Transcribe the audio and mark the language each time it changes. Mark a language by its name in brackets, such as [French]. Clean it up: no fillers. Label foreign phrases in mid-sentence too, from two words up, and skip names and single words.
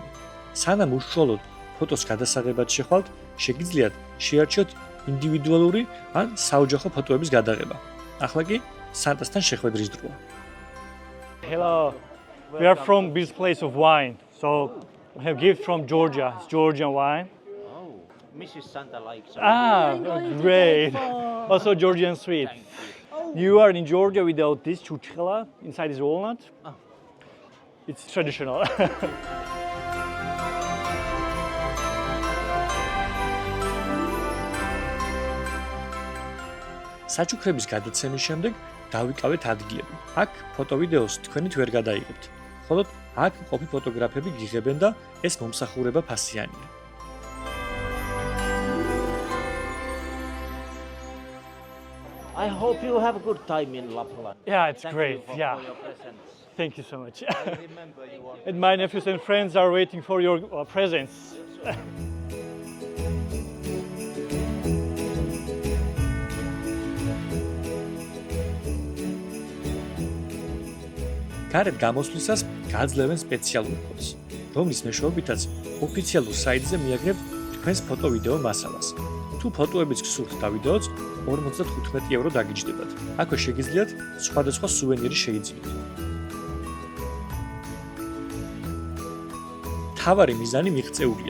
[Georgian] სანამ უშუალოდ ფოტოს გადასაღებად შეხვალთ, შეგიძლიათ შეარჩიოთ ინდივიდუალური ან საოჯახო ფოტოების გადაღება. ახლა კი სანტასთან შეხვედრის დროა. [English] Hello. We are from this place of wine. So we have gift from Georgia. It's Georgian wine. Mrs. Santa likes it. Great. Also Georgian sweet. You are in Georgia without this chuchela inside this walnut. It's traditional. [Georgian] საჩუქრების გადაცემის შემდეგ დავიკავეთ ადგილები. აქ ფოტო-ვიდეოს თქვენით ვერ გადაიღებთ. ხოლო აქ ყოფი ფოტოგრაფები გიღებენ და ეს მომსახურება ფასიანია. [English] I hope you have a good time in Lapland. Yeah, it's Thank great. You Yeah. for your presence. Thank you so much. I remember you on. And my nephews and friends are waiting for your presence. [Georgian] გარეთ გამოსვლისას გააძლევენ სპეციალურ კოდს, რომლის მეშვეობითაც ოფიციალურ საიტზე მიაგნებთ თქვენს ფოტო-ვიდეო მასალას. თუ ფოტოებიც გსურთ და ვიდეოც 55 евро დაგიჯდებათ. აქვე შეგიძლიათ სხვადასხვა სუვენირი შეიძინოთ. თავარი მიზანი მიღწეულია.